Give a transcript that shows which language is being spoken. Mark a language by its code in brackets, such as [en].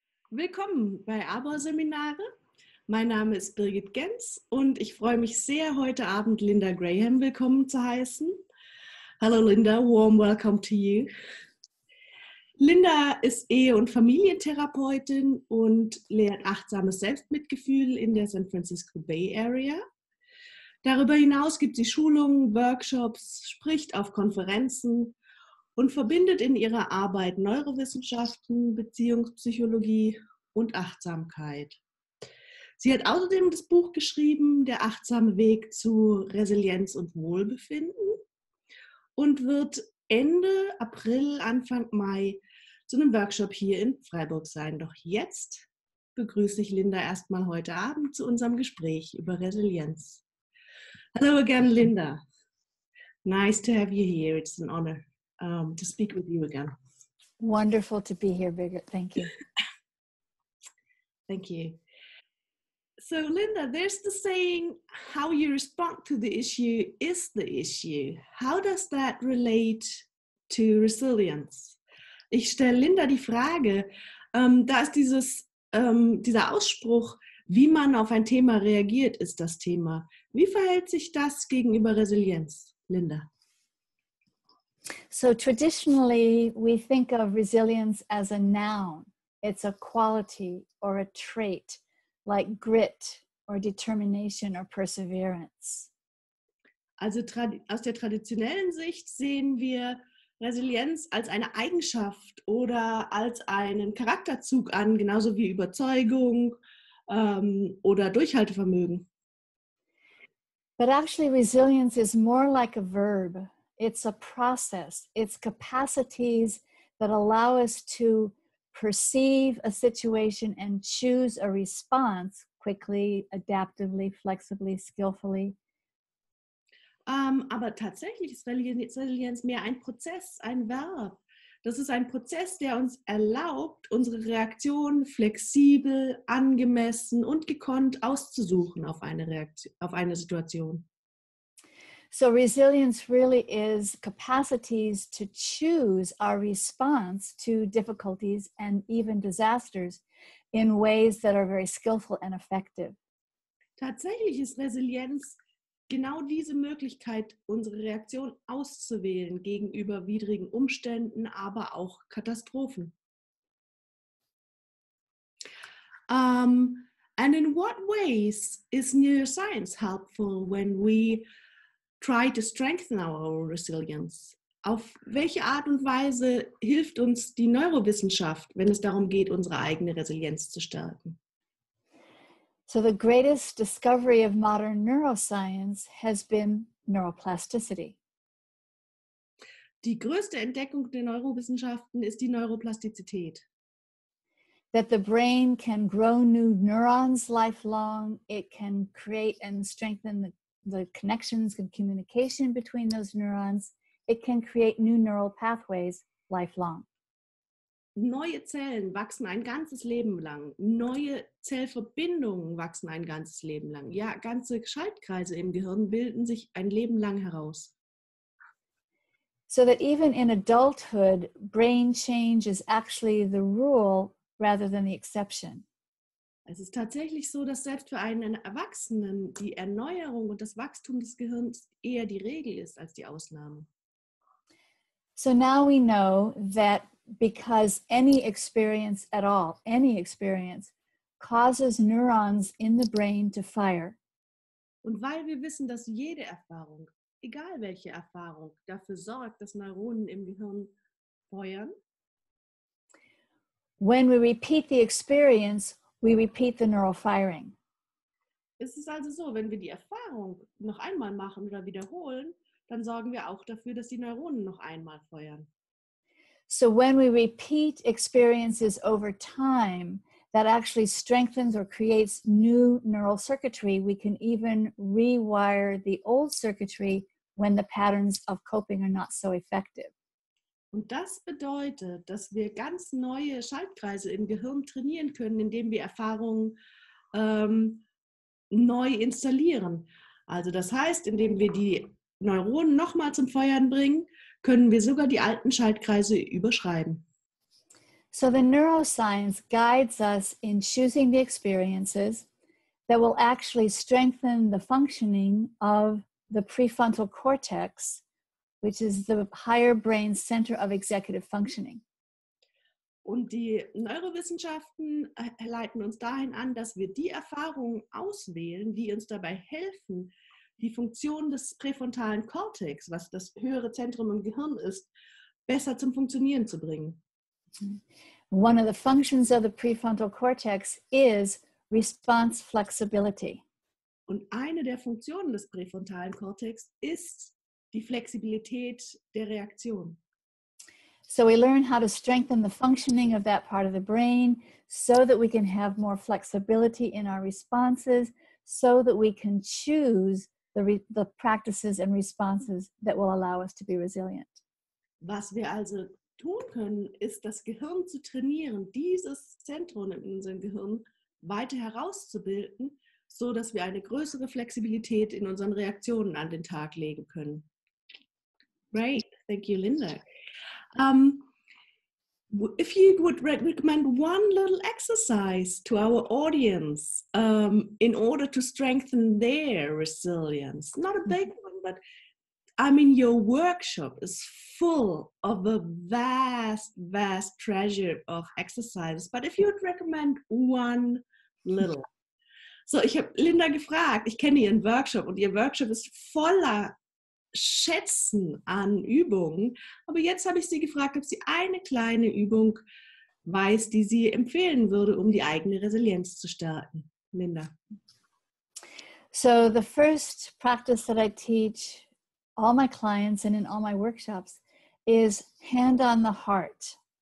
[de] Willkommen bei Arbor Seminare. Mein Name ist Birgit Genz und ich freue mich sehr, heute Abend Linda Graham willkommen zu heißen. [en] Hello Linda, warm welcome to you. [de] Linda ist Ehe- und Familientherapeutin und lehrt achtsames Selbstmitgefühl in der San Francisco Bay Area. Darüber hinaus gibt sie Schulungen, Workshops, spricht auf Konferenzen und verbindet in ihrer Arbeit Neurowissenschaften, Beziehungspsychologie und Achtsamkeit. Sie hat außerdem das Buch geschrieben, Der achtsame Weg zu Resilienz und Wohlbefinden, und wird Ende April, Anfang Mai zu einem Workshop hier in Freiburg sein. Doch jetzt begrüße ich Linda erstmal heute Abend zu unserem Gespräch über Resilienz. [en] Hello again, Linda. Nice to have you here. It's an honor to speak with you again. Wonderful to be here, Birgit. Thank you. Thank you. So, Linda, there's the saying, how you respond to the issue is the issue. How does that relate to resilience? [de] Ich stelle Linda die Frage, da ist dieser Ausspruch, wie man auf ein Thema reagiert, ist das Thema. Wie verhält sich das gegenüber Resilienz, Linda? [en] So traditionally, we think of resilience as a noun. It's a quality or a trait, like grit or determination or perseverance. [de] Also aus der traditionellen Sicht sehen wir Resilienz als eine Eigenschaft oder als einen Charakterzug an, genauso wie Überzeugung oder Durchhaltevermögen. [en] But actually, resilience is more like a verb. It's a process. It's capacities that allow us to perceive a situation and choose a response quickly, adaptively, flexibly, skillfully. [de] Aber tatsächlich ist Resilienz mehr ein Prozess, ein Verb. Das ist ein Prozess, der uns erlaubt, unsere Reaktion flexibel, angemessen und gekonnt auszusuchen auf eine Situation. [en] So resilience really is capacities to choose our response to difficulties and even disasters in ways that are very skillful and effective. [de] Tatsächlich ist Resilienz genau diese Möglichkeit, unsere Reaktion auszuwählen gegenüber widrigen Umständen, aber auch Katastrophen. [en] And in what ways is neuroscience helpful when we try to strengthen our resilience? [de] Auf welche Art und Weise hilft uns die Neurowissenschaft, wenn es darum geht, unsere eigene Resilienz zu stärken? [en] So the greatest discovery of modern neuroscience has been neuroplasticity. [de] Die größte Entdeckung der Neurowissenschaften ist die Neuroplastizität. [en] That the brain can grow new neurons lifelong. It can create and strengthen the connections and communication between those neurons. It can create new neural pathways lifelong. [de] Neue Zellen wachsen ein ganzes Leben lang. Neue Zellverbindungen wachsen ein ganzes Leben lang. Ja, ganze Schaltkreise im Gehirn bilden sich ein Leben lang heraus. [en] So that even in adulthood, brain change is actually the rule rather than the exception. [de] Es ist tatsächlich so, dass selbst für einen Erwachsenen die Erneuerung und das Wachstum des Gehirns eher die Regel ist als die Ausnahme. [en] So now we know that because any experience at all, any experience, causes neurons in the brain to fire. [de] Und weil wir wissen, dass jede Erfahrung, egal welche Erfahrung, dafür sorgt, dass Neuronen im Gehirn feuern. [en] When we repeat the experience, we repeat the neural firing. [de] Es ist also so, wenn wir die Erfahrung noch einmal machen oder wiederholen, dann sorgen wir auch dafür, dass die Neuronen noch einmal feuern. [en] So when we repeat experiences over time, that actually strengthens or creates new neural circuitry. We can even rewire the old circuitry when the patterns of coping are not so effective. [de] Und das bedeutet, dass wir ganz neue Schaltkreise im Gehirn trainieren können, indem wir Erfahrungen neu installieren. Also das heißt, indem wir die Neuronen nochmal zum Feuern bringen, können wir sogar die alten Schaltkreise überschreiben. [en] So the neuroscience guides us in choosing the experiences that will actually strengthen the functioning of the prefrontal cortex, which is the higher brain center of executive functioning. [de] Und die Neurowissenschaften leiten uns dahin an, dass wir die Erfahrungen auswählen, die uns dabei helfen, die Funktion des präfrontalen Kortex, was das höhere Zentrum im Gehirn ist, besser zum Funktionieren zu bringen. [en] One of the functions of the prefrontal cortex is response flexibility. [de] Und eine der Funktionen des präfrontalen Kortex ist die Flexibilität der Reaktion. [en] So we learn how to strengthen the functioning of that part of the brain so that we can have more flexibility in our responses, so that we can choose the practices and responses that will allow us to be resilient. [de] Was wir also tun können, ist das Gehirn zu trainieren, dieses Zentrum in unserem Gehirn weiter herauszubilden, so dass wir eine größere Flexibilität in unseren Reaktionen an den Tag legen können. [en] Great, thank you, Linda. If you would recommend one little exercise to our audience in order to strengthen their resilience, not a big one, but I mean, your workshop is full of a vast, vast treasure of exercises. But if you would recommend one little. [de] So, ich habe Linda gefragt, ich kenne ihren Workshop und ihr Workshop ist voller Schätzen an Übungen. Aber jetzt habe ich sie gefragt, ob sie eine kleine Übung weiß, die sie empfehlen würde, um die eigene Resilienz zu stärken. Linda. [en] So the first practice that I teach all my clients and in all my workshops is hand on the heart.